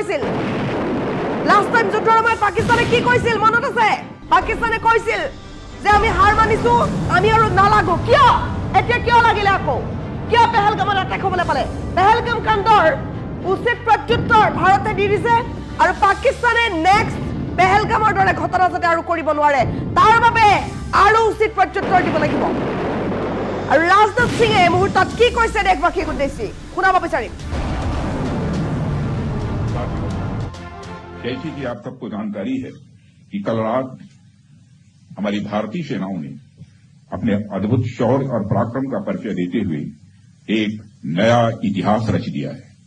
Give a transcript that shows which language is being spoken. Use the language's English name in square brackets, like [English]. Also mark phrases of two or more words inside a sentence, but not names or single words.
[Assamese] কি কৈছিল মনত আছে পাকিস্তানে কৈছিল যে আমি হাৰ মানিছো আমি আৰু নালাগো কিয় এতিয়া কিয় লাগিলে আকৌ কিয় পেহেলগামত এটেক হ'বলৈ পালে পেহেলগাম কাণ্ডৰ উচিত প্ৰত্যুত্তৰ ভাৰতে দি দিছে আৰু পাকিস্তানে নেক্সট পেহেলগামৰ দৰে ঘটনা যাতে আৰু কৰিব নোৱাৰে তাৰ বাবে আৰু উচিত প্ৰত্যুত্তৰ দিব লাগিব আৰু ৰাজনাথ সিঙে এই মুহূৰ্তত কি কৈছে দেশবাসীক উদ্দেশ্যি শুনাব বিচাৰিম [Hindi] जैसे कि आप सबको जानकारी है कि कल रात हमारी भारतीय सेनाओं ने अपने अद्भुत शौर्य और पराक्रम का परिचय देते हुए एक नया इतिहास रच दिया है।